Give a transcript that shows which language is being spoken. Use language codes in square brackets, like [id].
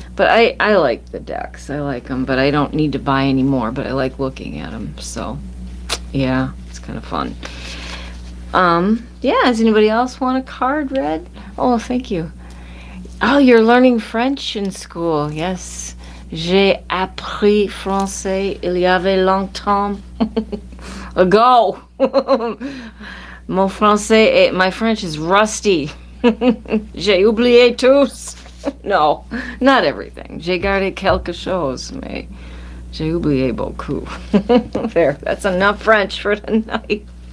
[en] But I like the decks. I like them, but I don't need to buy any more, but I like looking at them. So, yeah, it's kind of fun. Yeah, does anybody else want a card read? Oh, thank you. Oh, you're learning French in school. Yes. [fr] J'ai appris français il y avait longtemps ago. [en] My French is rusty. [fr] J'ai oublié tous. [en] No, not everything. [fr] J'ai gardé quelque chose, mais j'ai oublié beaucoup. [en] There, that's enough French for tonight.